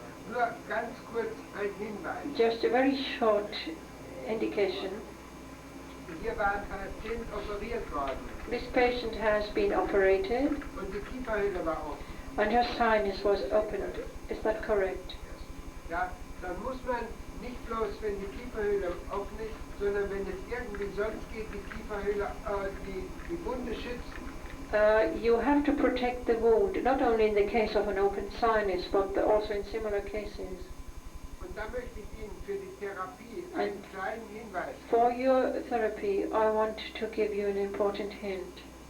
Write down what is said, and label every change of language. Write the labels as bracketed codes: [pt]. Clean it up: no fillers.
[de] Nur ganz kurz ein Hinweis. [en] Just a very short indication. [de] Hier war ein Patient operiert worden. [en] This patient has been operated. [de] Und die Kieferhöhle war offen. [en] And her sinus was opened. Is that correct? [de] Ja, dann muss man nicht bloß, wenn die Kieferhöhle offen ist, sondern wenn es irgendwie sonst geht, die Kieferhöhle, die Wunde schützen. [en] You have to protect the wound, not only in the case of an open sinus, but also in similar cases. [de] Und da möchte ich Ihnen für die Therapie einen kleinen Hinweis geben. [en] For your therapy, I want to give you an important hint.